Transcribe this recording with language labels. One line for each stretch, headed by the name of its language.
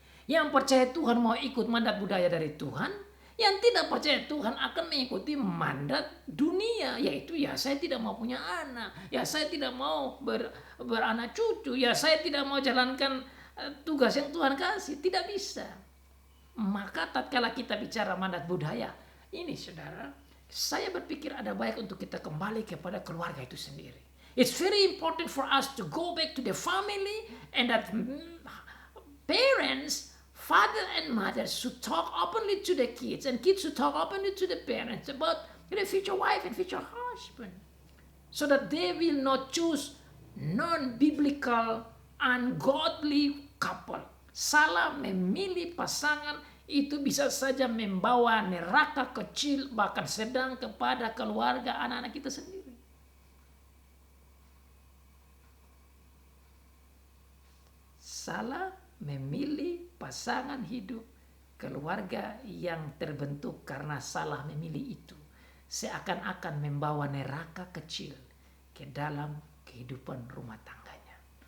Indonesian: Yang percaya Tuhan mau ikut mandat budaya dari Tuhan, yang tidak percaya Tuhan akan mengikuti mandat dunia, yaitu ya saya tidak mau punya anak, ya saya tidak mau beranak cucu, ya saya tidak mau jalankan tugas yang Tuhan kasih. Tidak bisa. Maka tatkala kita bicara mandat budaya ini, saudara, saya berpikir ada baik untuk kita kembali kepada keluarga itu sendiri.
English: It's very important for us to go back to the family, and that parents, father and mother, should talk openly to the kids, and kids should talk openly to the parents about their future wife and future husband, so that they will not choose non-biblical, ungodly couple.
Indonesian: Salah memilih pasangan itu bisa saja membawa neraka kecil, bahkan sedang, kepada keluarga anak-anak kita sendiri. Salah memilih pasangan hidup, keluarga yang terbentuk karena salah memilih itu, seakan-akan membawa neraka kecil ke dalam kehidupan rumah tangganya.